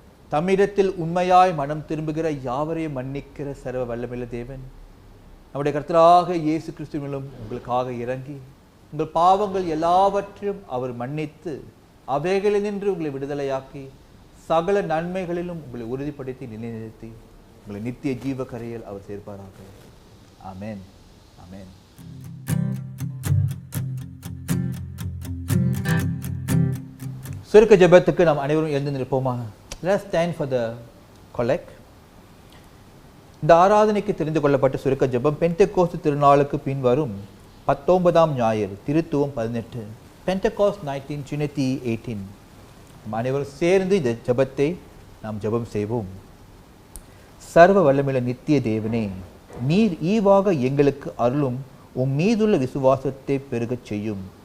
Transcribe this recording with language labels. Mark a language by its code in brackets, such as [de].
[ta] தம்மிடத்தில் உண்மையாய் மனம் திரும்புகிற யாவரையும் மன்னிக்கிற சர்வ வல்லமையுள்ள தேவன் நம்முடைய கர்த்தராக இயேசு கிறிஸ்துவிலும் உங்களுக்காக இறங்கி உங்கள் பாவங்கள் எல்லாவற்றையும் அவர் மன்னித்து அவைகளில் நின்று உங்களை விடுதலையாக்கி சகல நன்மைகளிலும் உங்களை உறுதிப்படுத்தி நிலைநிறுத்தி உங்களை நித்திய ஜீவ கரையில் அவர் சேர்ப்பாராக. ஆமென். ஆமென். சுருக்க ஜெபத்துக்கு நாம் அனைவரும் எழுந்து நிற்போமா? [en] Let's stand for the collect. [ta] இந்த ஆராதனைக்கு தெரிந்து கொள்ளப்பட்ட சுருக்க ஜெபம் பெந்தெகோஸ்து திருநாளுக்கு பின் வரும் 19ஆம் ஞாயிறு திருத்துவம் 18 பெந்தெகோஸ்ட் 19 Trinity 18. நாம் அனைவரும் சேர்ந்து இந்த ஜெபத்தை நாம் ஜெபம் செய்வோம். சர்வ வல்லமையுள்ள நித்திய தேவனே, நீர் ஈவாக எங்களுக்கு அருளும் உம் மீதுள்ள விசுவாசத்தை பெருகச் செய்யும்.